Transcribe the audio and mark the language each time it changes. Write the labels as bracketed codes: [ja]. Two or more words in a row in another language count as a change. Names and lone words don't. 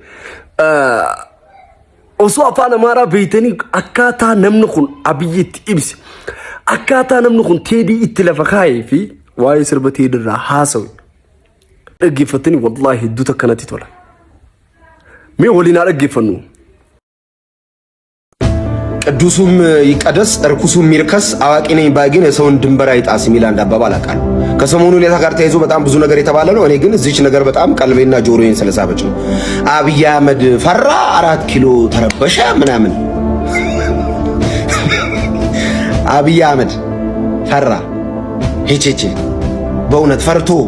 [om] osoo afaan amaaraa beeytanii akkaataa namni kun abiyyitti ibsi akkaataa namni kun teedii itti lafa kaayee fi waa'ee sirbatii dirraa haasawe dhaggeeffatanii wallaahi hedduu takka natti tola. mee waliin dhaggeeffannu. [am] ቅዱሱም ይቀደስ እርኩሱም ይርከስ አዋቂ ነኝ ባይገኝ የሰውን ድንበር አይጣስ የሚል አንድ አባባል አውቃለሁ። ከሰሞኑ ሁኔታ ጋር ተያይዞ በጣም ብዙ ነገር የተባለ ነው። እኔ ግን እዚች ነገር በጣም ቀልቤና ጆሮዬን ስለሳበች ነው። አብይ አህመድ ፈራ 4 ኪሎ ተረበሸ ምናምን። አብይ አህመድ ፈራ ሄቼቼ በእውነት ፈርቶ